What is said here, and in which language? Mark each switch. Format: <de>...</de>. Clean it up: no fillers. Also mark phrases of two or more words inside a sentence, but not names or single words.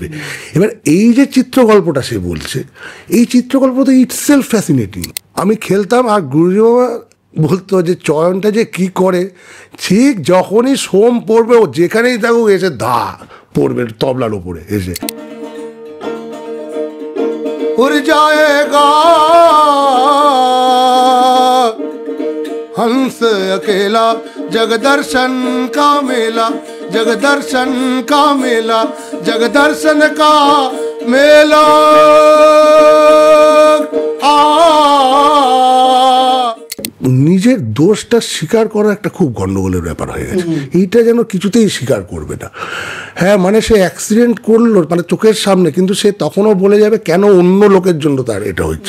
<bn>এবার এই যে চিত্রকল্পটা সে বলছে, এই চিত্রকল্প তো</bn> <en>itself fascinating.</en> <bn>আমি খেলতাম আর গুরুজি বাবা বলতো যে চয়নটা যে কি করে, ঠিক যখনই সোম পড়বে ও যেখানেই থাকুক এসে ধা পড়বে তবলার উপরে এসে।</bn> <hi>उड़ जाएगा हंस अकेला जग दर्शन का मेला, जग दर्शन का मेला, जग दर्शन का मेला।</hi> <bn>নিজের দোষটা স্বীকার করা একটা খুব গন্ডগোলের ব্যাপার হয়ে গেছে, এইটা যেন কিছুতেই স্বীকার করবে না। হ্যাঁ মানে সে অ্যাক্সিডেন্ট করলো মানে চোখের সামনে, কিন্তু সে তখনও বলে যাবে কেন অন্য লোকের জন্য তার এটা হচ্ছে।</bn>